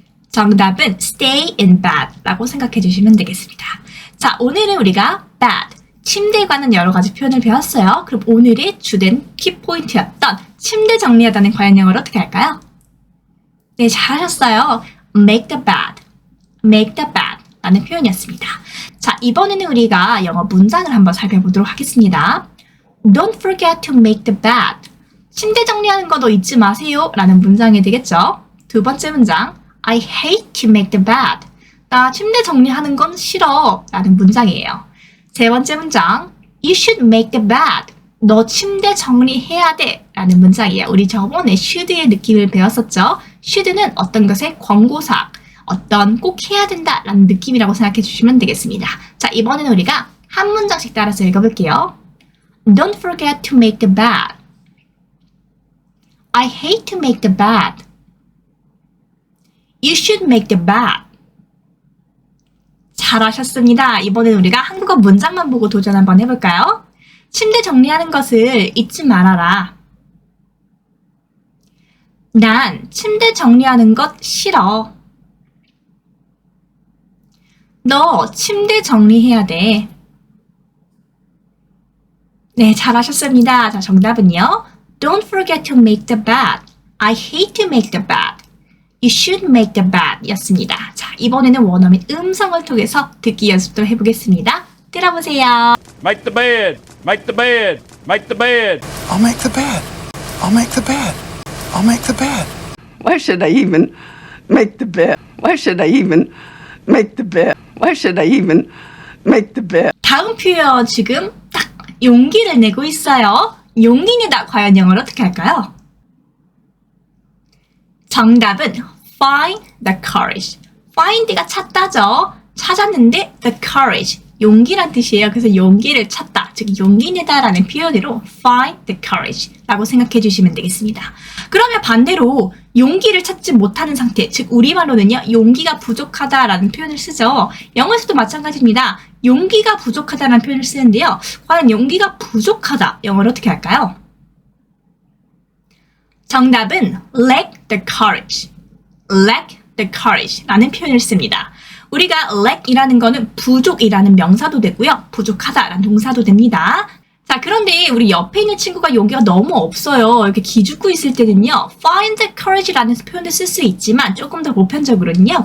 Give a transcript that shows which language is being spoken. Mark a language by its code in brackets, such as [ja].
[ko] 정답은 [en] stay in bed [ko] 라고 생각해 주시면 되겠습니다. 자, 오늘은 우리가 bed, 침대에 관한 여러 가지 표현을 배웠어요. 그럼 오늘의 주된 키포인트였던 침대 정리하다는 과연 영어로 어떻게 할까요? 네, 잘하셨어요. [en] make the bed, make the bed [ko] 라는 표현이었습니다. 자, 이번에는 우리가 영어 문장을 한번 살펴보도록 하겠습니다. [en] Don't forget to make the bed. [ko] 침대 정리하는 거 너 잊지 마세요 라는 문장이 되겠죠. 두 번째 문장, [en] I hate to make the bed. [ko] 나 침대 정리하는 건 싫어 라는 문장이에요. 세 번째 문장, [en] You should make the bed. [ko] 너 침대 정리해야 돼 라는 문장이에요. 우리 저번에 should의 느낌을 배웠었죠. should는 어떤 것의 권고사항, 어떤 꼭 해야 된다 라는 느낌이라고 생각해 주시면 되겠습니다. 자, 이번에는 우리가 한 문장씩 따라서 읽어볼게요. [en] Don't forget to make the bed. I hate to make the bed. You should make the bed. [ko] 잘하셨습니다. 이번에는 우리가 한국어 문장만 보고 도전 한번 해볼까요? 침대 정리하는 것을 잊지 말아라. 난 침대 정리하는 것 싫어. 너 침대 정리해야 돼. 네, 잘하셨습니다. 자, 정답은요. [en] Don't forget to make the bed. I hate to make the bed. You should make the bed [ko] 였습니다. 자, 이번에는 원어민 음성을 통해서 듣기 연습도 해보겠습니다. 들어보세요. [en] Make the bed. Make the bed. Make the bed. I'll make the bed. I'll make the bed. I'll make the bed. Why should I even make the bed? Why should I even make the bed? Why should I even make the bed? [ko] 다음 표현 지금 딱 용기를 내고 있어요. 용기 내다 과연 영어로 어떻게 할까요? 정답은 [en] find the courage. find가 찾다죠. [ko] 찾았는데 [en] the courage. [ko] 용기란 뜻이에요. 그래서 용기를 찾다, 즉 용기 내다라는 표현으로 [en] find the courage [ko] 라고 생각해 주시면 되겠습니다. 그러면 반대로 용기를 찾지 못하는 상태, 즉 우리말로는요, 용기가 부족하다라는 표현을 쓰죠. 영어에서도 마찬가지입니다. 용기가 부족하다라는 표현을 쓰는데요. 과연 용기가 부족하다, 영어로 어떻게 할까요? 정답은 [en] lack the courage. lack the courage [ko] 라는 표현을 씁니다. 우리가 lack이라는 거는 부족이라는 명사도 되고요. 부족하다라는 동사도 됩니다. 자, 그런데 우리 옆에 있는 친구가 용기가 너무 없어요. 이렇게 기죽고 있을 때는요. [en] find the courage [ko] 라는 표현을 쓸 수 있지만 조금 더 보편적으로는요.